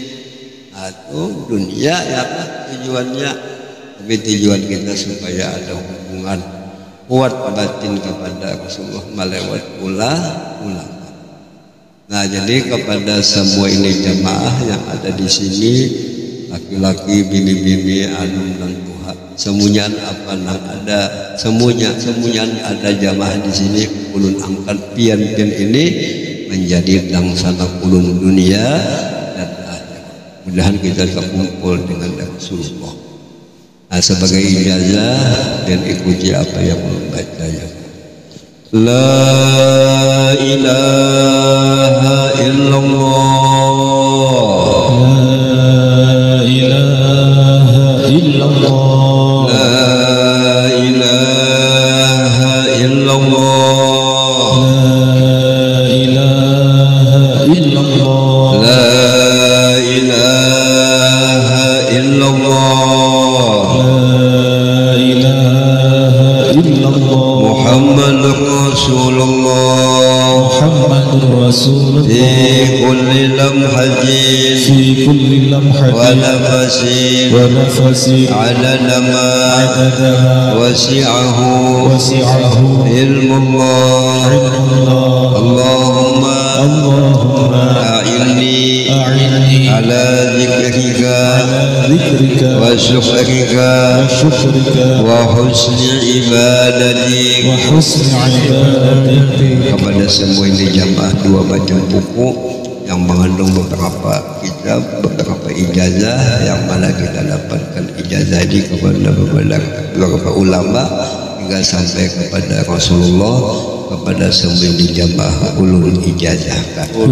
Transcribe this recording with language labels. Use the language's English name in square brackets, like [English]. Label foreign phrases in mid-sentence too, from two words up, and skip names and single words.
[Indonesian] Atau dunia ya tujuannya. Tapi tujuan kita supaya ada hubungan kuat batin kepada Rasulullah melewat ulama. Nah jadi kepada semua ini jamaah yang ada di sini, laki-laki, bini-bini, anum dan tuha, semuanya apa nang ada, semuanya ada jamaah di sini. Ulun angkat pian-pian ini menjadi langsana ulun dunia dan akhirat. Mudahan kita terkumpul dengan Rasulullah. Nah, sebagai ijazah dan ikuti apa yang ulun baca ya. [Arabic] لا إله إلا الله. لا إله إلا الله. لا إله إلا الله. لا إله إلا الله. لا إله إلا الله. لا إله إلا الله. محمد رسول الله. محمد رسول الله. في كل لمحة في كل لمحة ونفس ونفس عدد ما عددها وسعه وسعه علم الله. علم الله. اللهم أعني على ذكرك ذكرك وشكرك وشكرك وحسن عبادتك. وحسن عبادتك. [Indonesian] Kepada semua ini jamaah dua macam buku yang mengandung beberapa kitab, beberapa ijazah yang mana kita dapatkan ijazah ini kepada beberapa ulama hingga sampai kepada Rasulullah, kepada semua jamaah ulul ijazahkan.